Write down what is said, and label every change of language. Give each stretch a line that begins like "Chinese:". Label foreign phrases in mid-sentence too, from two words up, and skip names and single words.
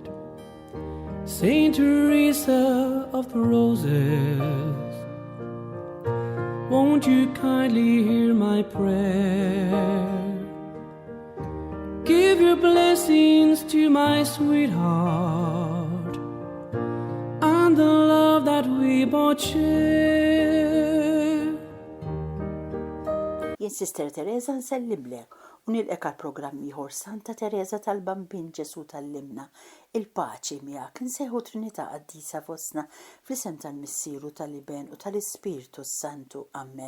English: Saint Teresa of the Roses, won't you kindly hear my prayer? Give your blessings to my sweetheart and the love that we both share.
Maltese: Jien Sister Teresa nsellimlek u nilqek għal programm ieħor Santa Teresa tal-Bambin Ġesu tal-Limna. Il-paċi miegħek insejħu Trinità Qaddisa fostna fl-isem tal-Missieru tal-Iben u tal-Ispiritu Santu. Amen.